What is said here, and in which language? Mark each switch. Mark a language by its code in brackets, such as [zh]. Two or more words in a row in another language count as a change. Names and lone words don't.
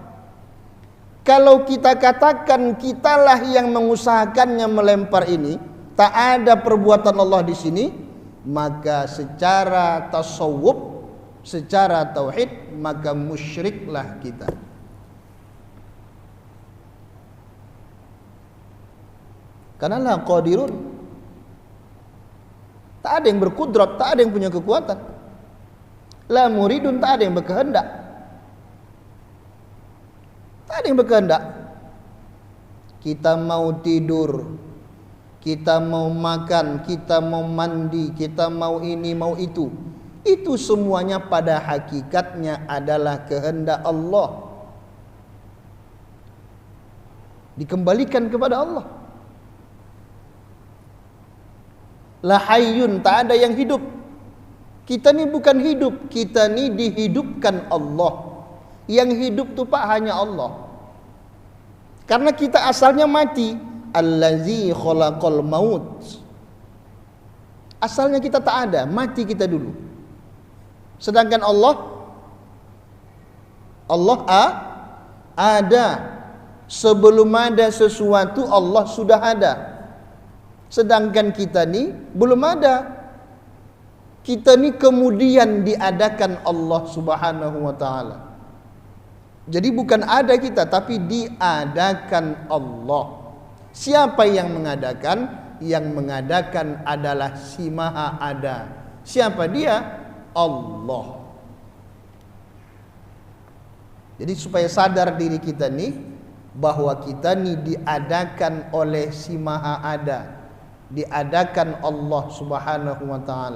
[id] Kalau kita katakan kitalah yang mengusahakannya melempar ini, tak ada perbuatan Allah di sini, maka secara tasawuf, secara tauhid, maka musyriklah kita. [ar] Karena la qadirun, [id] tak ada yang berkudrat, tak ada yang punya kekuatan. [ar] La muridun, [id] tak ada yang berkehendak. Tak ada yang berkehendak. Kita mau tidur, kita mau makan, kita mau mandi, kita mau ini, mau itu. Itu semuanya pada hakikatnya adalah kehendak Allah. Dikembalikan kepada Allah. [ar] La hayyun, [id] tak ada yang hidup. Kita ni bukan hidup, kita ni dihidupkan Allah. Yang hidup tu Pak hanya Allah. Karena kita asalnya mati. [ar] Allazi khalaqal maut. [id] Asalnya kita tak ada, mati kita dulu. Sedangkan Allah ada. Sebelum ada sesuatu Allah sudah ada. Sedangkan kita ni belum ada. Kita ni kemudian diadakan Allah [ar] Subhanahu wa taala. [id] Jadi bukan ada kita, tapi diadakan Allah. Siapa yang mengadakan? Yang mengadakan adalah si Maha Ada. Siapa dia? Allah. Jadi supaya sadar diri kita ni bahwa kita ni diadakan oleh si Maha Ada, diadakan Allah [ar] Subhanahu wa taala.